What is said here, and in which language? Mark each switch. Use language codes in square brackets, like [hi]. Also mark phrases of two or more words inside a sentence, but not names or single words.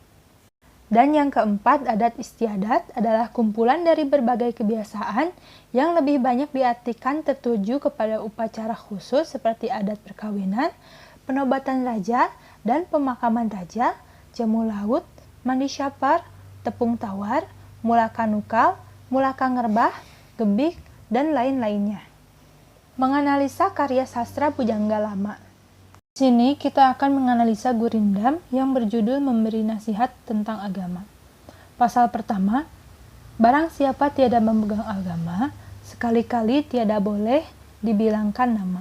[id] Dan yang keempat, adat istiadat adalah kumpulan dari berbagai kebiasaan yang lebih banyak diartikan tertuju kepada upacara khusus seperti adat perkawinan, penobatan raja, dan pemakaman raja, jamu laut, mandi syapar, tepung tawar, mulaka nukal, mulaka ngerbah, gebik, dan lain-lainnya. Menganalisa karya sastra Pujangga Lama. Di sini kita akan menganalisa Gurindam yang berjudul Memberi Nasihat tentang Agama. [ms] Pasal pertama, barang siapa tiada memegang agama, sekali-kali tiada boleh dibilangkan nama.